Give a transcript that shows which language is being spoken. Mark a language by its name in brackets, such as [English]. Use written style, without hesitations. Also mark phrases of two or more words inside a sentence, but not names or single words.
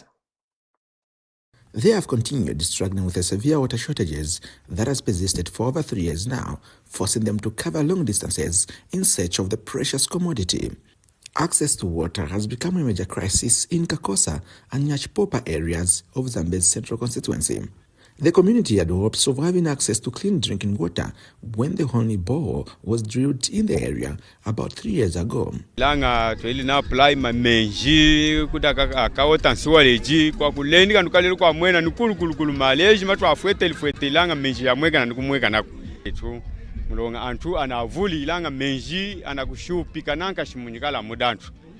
[English] They have continued struggling with the severe water shortages that has persisted for over 3 years now, forcing them to cover long distances in search of the precious commodity. Access to water has become a major crisis in Kakosa and Nyachipopa areas of Zambia's central constituency. The community had hopes of having access to clean drinking water when the only borehole was drilled in the area about 3 years ago. [Kaonde] Langa tweli na apply mamenji kutaka kawota nsiwaleji kwa kulendi kandukalelo kwa mwena nukulu maleji matu afwete langa menji ya mweka na nukumweka na etu mulonga antu anavuli langa menji anakushupi kananka shimunyikala mudantu.